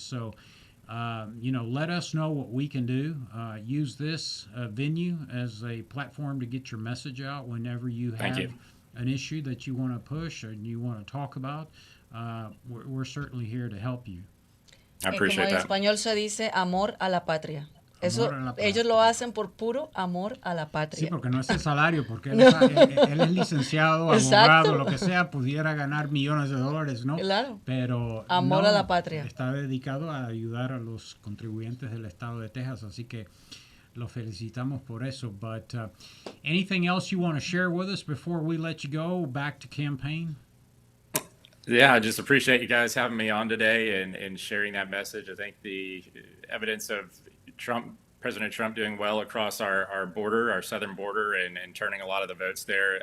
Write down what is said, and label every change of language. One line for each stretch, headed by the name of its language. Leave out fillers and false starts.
English: So, let us know what we can do. Use this venue as a platform to get your message out whenever you have an issue that you want to push and you want to talk about. We're certainly here to help you. I appreciate that.
Spanish: En español se dice amor a la patria. Eso, ellos lo hacen por puro amor a la patria. Sí, porque no es el salario, porque él es licenciado, abogado, lo que sea, pudiera ganar millones de dólares, ¿no? Claro. Pero amor a la patria. Está dedicado a ayudar a los contribuyentes del estado de Texas, así que lo felicitamos por eso.
English: But anything else you want to share with us before we let you go back to campaign? Yeah, I just appreciate you guys having me on today and sharing that message. I think the evidence of President Trump doing well across our border, our southern border, and turning a lot of the votes there.